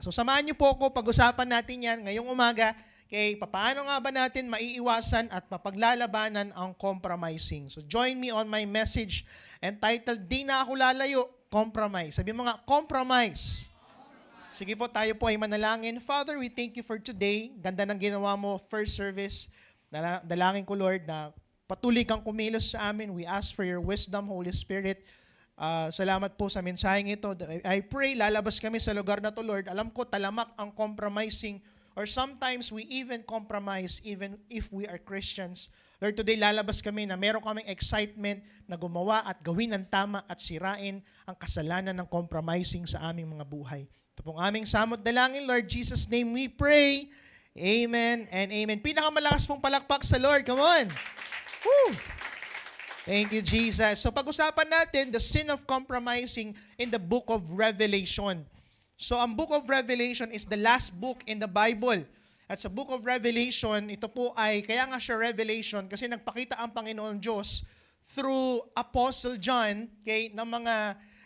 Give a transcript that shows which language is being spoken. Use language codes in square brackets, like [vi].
[tl] So, samahan niyo po ako, pag-usapan natin yan ngayong umaga. Okay, paano nga ba natin maiiwasan at mapaglalabanan ang compromising? [en] So join me on my message entitled, [tl] Di na ako lalayo, [en] compromise. [tl] Sabi mo nga, compromise. Sige po, tayo po ay manalangin. [en] Father, we thank you for today. [tl] Ganda ng ginawa mo, [en] first service. [tl] Dalangin ko, Lord, na patuloy kang kumilos sa amin. [en] We ask for your wisdom, Holy Spirit. [tl] Salamat po sa mensaheng ito. [en] I pray, [tl] lalabas kami sa lugar na to, Lord. Alam ko, talamak ang compromising. [en] Or sometimes we even compromise even if we are Christians. [tl] Lord, today lalabas kami na meron kaming excitement na gumawa at gawin ang tama at sirain ang kasalanan ng compromising sa aming mga buhay. Ito pong aming samot dalangin, [en] Lord Jesus' name we pray. Amen and amen. [tl] Pinakamalakas pong palakpak sa Lord. [en] Come on! Woo! Thank you, Jesus. [tl] So pag-usapan natin [en] the sin of compromising in the book of Revelation. [tl] So, ang book of Revelation is the last book in the Bible. At sa book of Revelation, ito po ay, kaya nga siya Revelation, kasi nagpakita ang Panginoon Diyos [en] through Apostle John, [tl] okay, ng mga